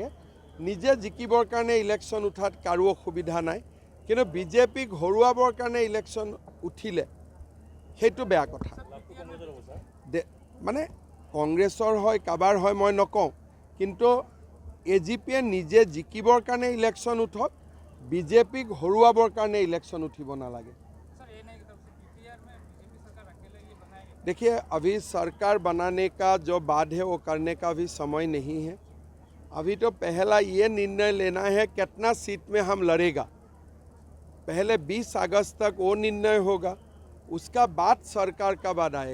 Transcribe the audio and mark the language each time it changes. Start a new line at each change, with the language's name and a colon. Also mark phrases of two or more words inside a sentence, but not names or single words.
Assamese: নিজে জিকিবৰ কাৰণে ইলেকশ্যন উঠাত কাৰো অসুবিধা নাই, কিন্তু বিজেপিক হৰুৱাবৰ কাৰণে ইলেকশ্যন উঠিলে সেইটো বেয়া কথা। মানে কংগ্ৰেছৰ হয় কাবাৰ হয় মই নকওঁ, কিন্তু AGPয়ে নিজে জিকিবৰ কাৰণে ইলেকশ্যন উঠক, বিজেপিক হৰুৱাবৰ কাৰণে ইলেকশ্যন উঠিব নালাগে।
Hindi: देखिए, अभी सरकार बनाने का जो बात है वो करने का अभी समय नहीं है। अभी तो पहला ये निर्णय लेना है कितना सीट में हम लड़ेगा। पहले 20 अगस्त तक वो निर्णय होगा, उसका बाद सरकार का बाद आएगा।